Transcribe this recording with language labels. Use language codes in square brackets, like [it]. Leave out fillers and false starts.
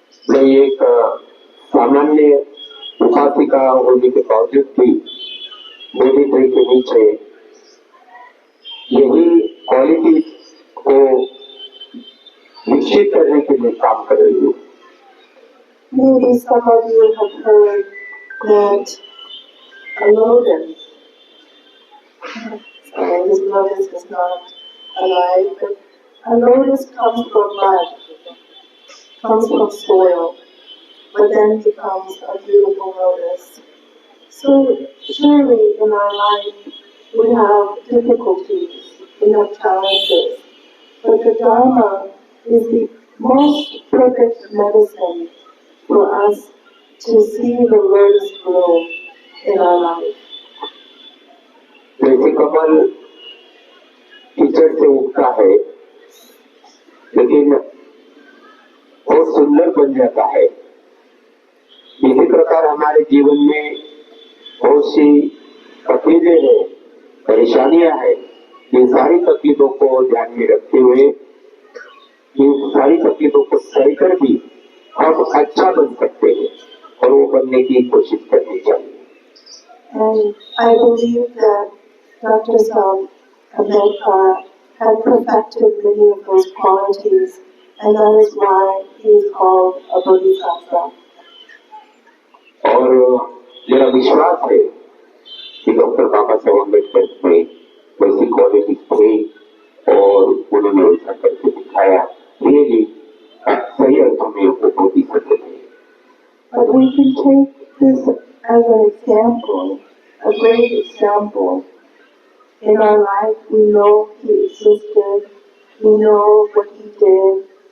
[hi] मैं एक सामान्य उपासिका होने के बावजूद भी बोधि ट्री के नीचे यही क्वालिटी को विकसित करने के लिए काम कर रही हूँ। [en] Maybe some of you have heard that a lotus, sorry, this lotus is not alive, but a lotus comes from mud, comes from soil, but then becomes a beautiful lotus. So surely in our life we have difficulties, we have challenges, but the Dharma is the most perfect medicine for us to see the lotus grow in our life. [hi] जैसे कमल कीचड़ से उगता है, लेकिन बहुत सुंदर बन जाता है, इसी प्रकार हमारे जीवन में बहुत सी तकलीफें हैं, परेशानियां हैं। इन सारी तकलीफों को ध्यान में रखते हुए, इन सारी तकलीफों को सहकर भी हम अच्छा बन सकते हैं और वो बनने की कोशिश करनी चाहिए। [en] And I believe that Dr. Sam Ambedkar had perfected many of those qualities, and that is why he is called a Bodhisattva. [hi] और मेरा विश्वास है कि डॉक्टर बाबा साहब अम्बेडकर में वैसी क्वालिटी थी और उन्होंने वैसा करके दिखाया। रियली सही अर्थों में वो बोधिसत्व थे। [en] But we can take this as an example, a great example. In our life, we know he existed, we know what he did.